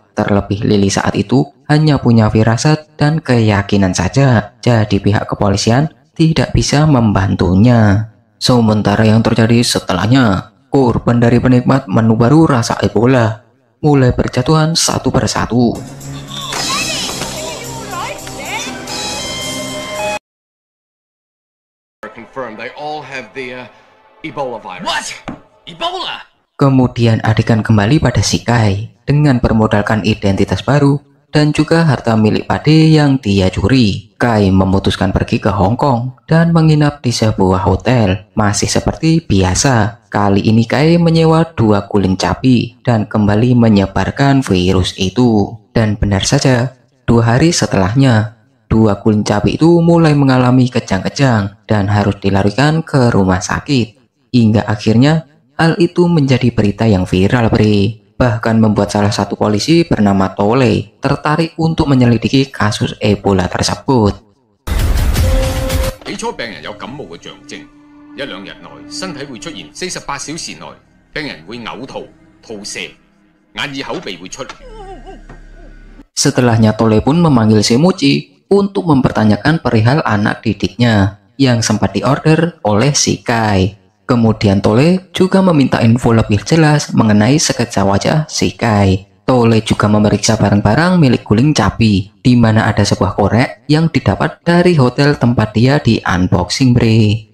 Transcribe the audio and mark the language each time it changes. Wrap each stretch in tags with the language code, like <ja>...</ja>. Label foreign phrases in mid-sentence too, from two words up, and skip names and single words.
<id>Terlebih Lily saat itu hanya punya firasat dan keyakinan saja, jadi pihak kepolisian tidak bisa membantunya. Sementara yang terjadi setelahnya, korban dari penikmat menu baru rasa Ebola mulai berjatuhan satu persatu.</id> <en>They all have the Ebola virus. What? Ebola?</en> <id>Kemudian adegan kembali pada si Kai dengan bermodalkan identitas baru. dan juga harta milik Pade yang dia curi. Kai memutuskan pergi ke Hong Kong dan menginap di sebuah hotel. Masih seperti biasa, kali ini Kai menyewa 2 guling capi dan kembali menyebarkan virus itu. Dan benar saja, 2 hari setelahnya, 2 guling capi itu mulai mengalami kejang-kejang dan harus dilarikan ke rumah sakit. Hingga akhirnya hal itu menjadi berita yang viral, bre. Bahkan membuat salah satu polisi bernama Tole tertarik untuk menyelidiki kasus Ebola tersebut.</id> <yue>起初病人有感冒嘅象徵，1-2日內身體會出現48小時內，病人會嘔吐、吐瀉，眼耳口鼻會出。</yue> <id>Setelahnya Tole pun memanggil Semuchi untuk mempertanyakan perihal anak didiknya yang sempat diorder oleh si Kai. Kemudian Tole juga meminta info lebih jelas mengenai sketsa wajah si Kai. Tole juga memeriksa barang-barang milik guling capi, di mana ada sebuah korek yang didapat dari hotel tempat dia di unboxing, bre.</id>